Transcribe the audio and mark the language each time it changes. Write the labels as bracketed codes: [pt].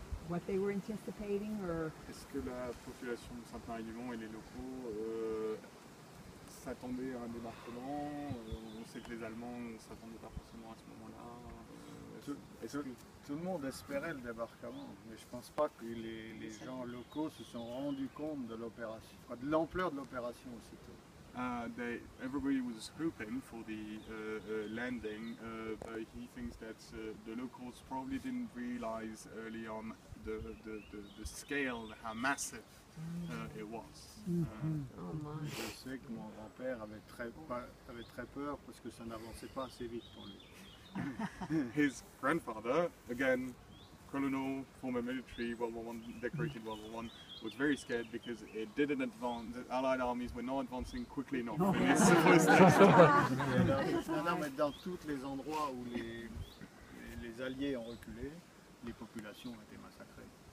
[en] what they were anticipating, or [fr] Est-ce que la population de Sainte-Marie-du-Mont et les locaux s'attendaient à un débarquement? On sait que les Allemands ne s'attendaient pas forcément à ce moment-là. Tout le monde espérait le débarquement, mais je ne pense pas que les gens locaux se sont rendus compte de l'opération, de l'ampleur de l'opération aussitôt. [en] Everybody was hoping for the landing, but he thinks that the locals probably didn't realize early on the scale, how massive it was. [fr] Je sais que mon grand-père avait très peur parce que ça n'avançait pas assez vite pour lui. [en] His grandfather, again, colonel, former military, World War I, decorated World War I, was very scared because it didn't advance. The Allied armies were not advancing quickly enough. [fr] Non, mais dans tous les endroits où les Alliés ont reculé, les populations ont été massacrées.